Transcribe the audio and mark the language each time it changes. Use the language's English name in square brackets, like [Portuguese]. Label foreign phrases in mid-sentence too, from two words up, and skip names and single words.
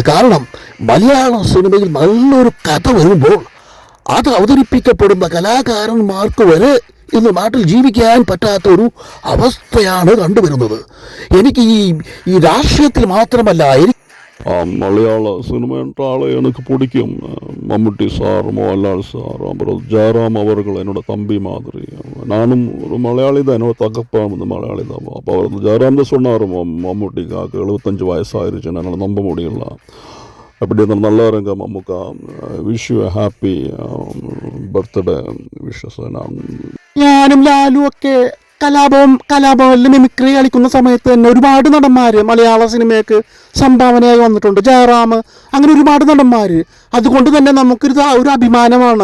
[Malayalam] കാരണം മലയാള സിനിമയിൽ നല്ലൊരു കഥ വരുമ്പോൾ അത് അവതരിപ്പിക്കപ്പെടുന്ന കലാകാരന്മാർക്ക് വരെ ഇന്ന് നാട്ടിൽ ജീവിക്കാൻ പറ്റാത്ത ഒരു അവസ്ഥയാണ് കണ്ടുവരുന്നത്. എനിക്ക് ഈ രാഷ്ട്രീയത്തിൽ മാത്രമല്ല, മലയാള സിനിമ ആളെ എനിക്ക് പിടിക്കും. മമ്മൂട്ടി സാർ, മോഹൻലാൽ സാർ, [Tamil] அப்புறம் ஜெயராம் அவர்கள் என்னோட தம்பி மாதிரி. நானும் ஒரு மலையாளி தான், என்னோட தகப்பன் வந்து மலையாளி தான். அப்போ அவர் ஜெயராம் தான் சொன்னார், மம்முட்டிக்காக்கு 75 வயசாயிருச்சு, என்னால் நம்ப முடியல. அப்படி இருந்தால் நல்லா இருங்க மம்முக்கா, [English] wish you happy birthday wishes. [Malayalam] ഞാനും ലാലും ഒക്കെ കലാഭവനിൽ മിമിക്രി കളിക്കുന്ന സമയത്ത് തന്നെ ഒരുപാട് നടന്മാര് മലയാള സിനിമയ്ക്ക് സംഭാവനയായി വന്നിട്ടുണ്ട്. ജയറാം, അങ്ങനെ ഒരുപാട് നടന്മാര്. അതുകൊണ്ട് തന്നെ നമുക്കൊരു അഭിമാനമാണ്.